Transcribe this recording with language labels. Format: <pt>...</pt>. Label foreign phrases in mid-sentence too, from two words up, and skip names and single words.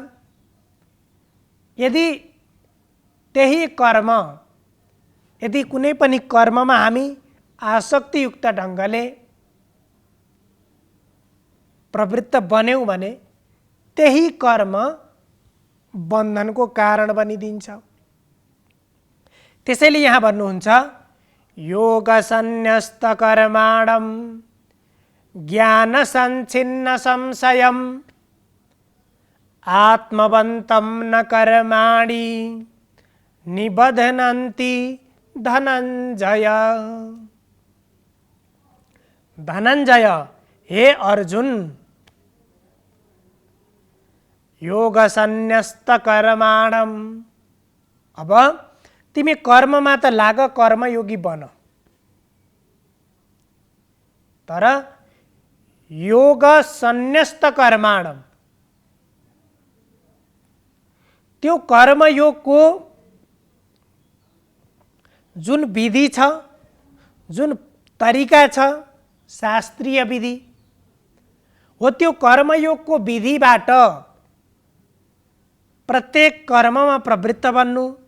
<ne>यदि त्यही कर्म, यदि कुनै पनि कर्ममा हामी आसक्तियुक्त ढङ्गले प्रवृत्त बन्यौं भने त्यही कर्म बन्धनको कारण बनिदिन्छ। त्यसैले यहाँ भन्नुहुन्छ</ne> <sa>योग सन्न्यस्त कर्माणं ज्ञान संच्छिन्न संशयम् आत्मवन्तं न कर्माणि निबध्नन्ति धनञ्जय। धनञ्जय, हे अर्जुन, योग सन्न्यस्त कर्माणं,</sa> <ne>अब तिमी कर्ममा त लाग, कर्मयोगी बन, तर</ne> <sa>योग सन्न्यस्त कर्माणं,</sa> <ne>त्यो कर्मयोगको जुन विधि छ, जुन तरिका छ, शास्त्रीय विधि हो, त्यो कर्मयोगको विधिबाट प्रत्येक कर्ममा प्रवृत्त बन्नु</ne>